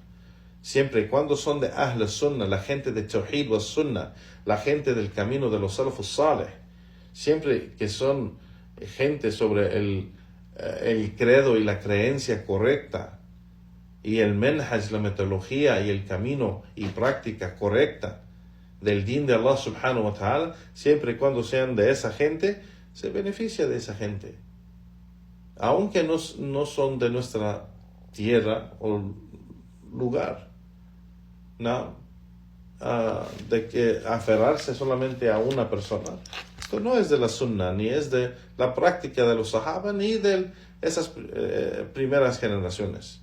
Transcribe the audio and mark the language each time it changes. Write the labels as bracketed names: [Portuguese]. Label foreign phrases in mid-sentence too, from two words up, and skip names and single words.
[Spanish] Siempre y cuando son de [Arabic] أهل السنة, [Spanish] la gente de [Arabic] توحيد وسنة, [Spanish] la gente del camino de los [Arabic] السلف الصالح, [Spanish] siempre que son gente sobre el credo y la creencia correcta, y el menhaj, la metodología y el camino y práctica correcta del din de Allah [Arabic] سبحانه وتعالى, [Spanish] siempre y cuando sean de esa gente, se beneficia de esa gente. Aunque no son de nuestra tierra o lugar. No, de que aferrarse solamente a una persona, esto no es de la Sunnah, ni es de la práctica de los Sahaba, ni de esas primeras generaciones.